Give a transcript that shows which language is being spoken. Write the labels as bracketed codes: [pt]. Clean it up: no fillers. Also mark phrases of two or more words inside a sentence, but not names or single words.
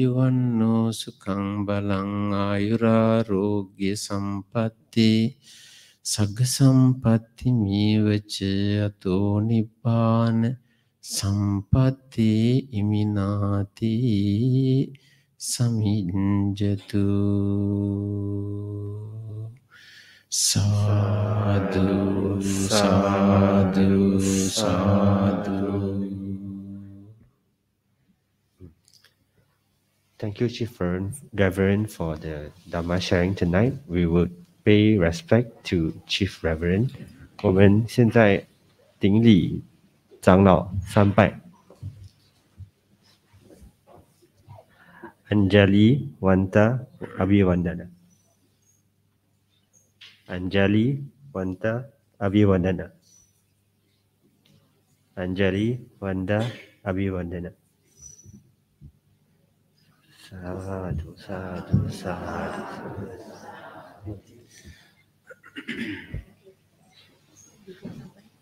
[pi] ayuvanno sukhang balang ayurarogya sampatti Sagga sampatti mevaca ato nibbana sampatti iminati samijjatu. Sadhu, sadhu, sadhu. [en] Thank you, Chief Reverend, for the Dhamma sharing tonight. We would pay respect to Chief Reverend. [zh] 我们现在顶礼长老三拜。 [pi] Anjali Wanta Abhivandana. Anjali Wanta Abhivandana. Anjali Wanda Abhivandana. Sadhu, sadhu, sadhu.